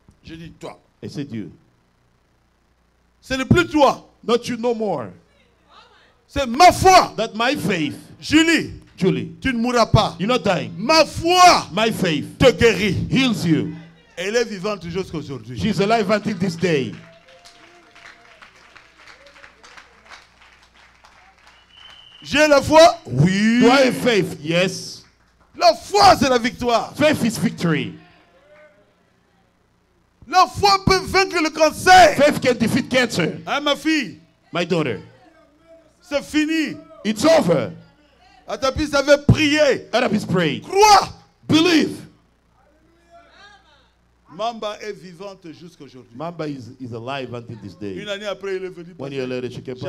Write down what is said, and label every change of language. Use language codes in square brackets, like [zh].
[fr] J'ai dit toi. [en] I said, you. [fr] Ce n'est plus toi. [en] Not you no more. [fr] C'est ma foi. [en] That my faith, [fr] Julie, Julie, tu ne mourras pas. [en] you're not dying. [fr] Ma foi [en] My faith [fr] te guérit. [en] heals you. [fr] Elle est vivante jusqu'à aujourd'hui. [en] She's alive until this day. [fr] J'ai la foi? Oui. [en] Do I have faith? Yes. [fr] La foi, c'est la victoire. [en] Faith is victory. [fr] La foi peut vaincre le cancer. [en] Faith can defeat cancer. [fr] Hein, ma fille, [en] My daughter, [fr] c'est fini. [en] it's over. [fr] Atapis avait prié. [en] Arabis prayed. [fr] Crois. [en] Believe. [fr] Mamba est vivante jusqu'à aujourd'hui. [en] Mamba is alive until this [fr] Une [en] day. [fr] année après, il est venu. [en] 1 year later, she came back.